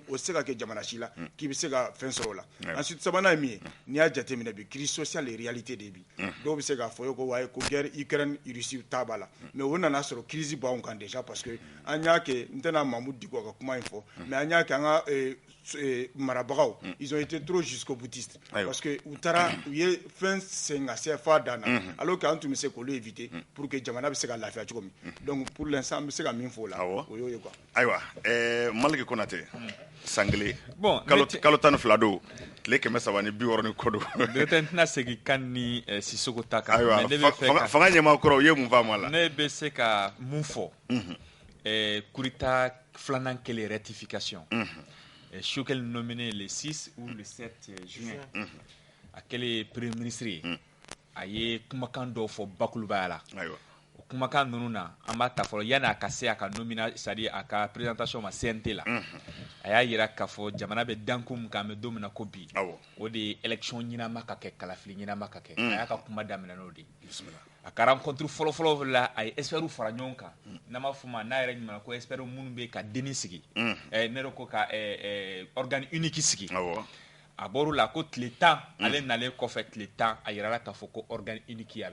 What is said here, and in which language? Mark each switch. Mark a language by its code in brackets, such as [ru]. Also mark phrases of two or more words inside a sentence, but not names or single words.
[bm] o tɛ se ka kɛ jamana si la k'i bɛ se ka fɛn sɔrɔ o la ensuite sabanan ye min ye n'i y'a jateminɛ bi [fr] crise sociale [bm] ye [fr] réalité de [bm] bi dɔw bɛ se k'a fɔ ko waaye ko guerre Ukraine Russie ta b'a la mais o nana sɔrɔ crise b'anw kan [fr] déjà parce que [bm] an y'a kɛ n tɛna Mamudu Diko ka kuma in fɔ mais an y'a kɛ an ka marabagaw [fr] ils ont été trop jusqu'au boutiste parce que [bm] u ye fɛn sen ka se f'a dan na [fr] alors que [bm] an tun bɛ se k'olu [fr] éviter pour que [bm] jamana bɛ se ka lafiya cogo min [fr] donc pour l'instant [bm] an bɛ se ka min fɔ o la o y'o ye quoi. Ayiwa Maliki Konate san kelen kalo 12 don tile 360 ni kɔ don. Directeur n tɛna segin kan ni Sisoko ta kan. Ayiwa fanga ɲɛmaa kɔrɔ u ye mun faamu a la. Ne bɛ se ka mun fɔ [fr] coup d'état [bm] filanan kɛlen rectification. Choquel [fr] nominé le 6 ou le 7 juin [bm] a kɛlen [fr] premier ministre [bm] ye a ye kumakan dɔw fɔ bakurubaya la o kumakan ninnu na an b'a ta fɔlɔ yanni a ka se a ka c'est-à-dire a ka présentation ma CNT la a y'a yira k'a fɔ jamana bɛ danko min kan an bɛ don min na ko bi o de ye élection ɲɛnama ka kɛ kalafili ɲɛnama ka kɛ a y'a ka kuma daminɛ n'o de ye a ka rencontre fɔlɔfɔlɔ la a ye experts fara ɲɔgɔn kan n'an b'a fɔ ma n'a yɛrɛ ɲuman ko experts minnu bɛ ka denni sigi ne yɛrɛ ko ka [fr] organe unique [bm] sigi a bɔr'o la ko tile 10 ale nalen kɔfɛ tile 10 a yirala k'a fɔ ko [fr] organe unique [bm] a bɛ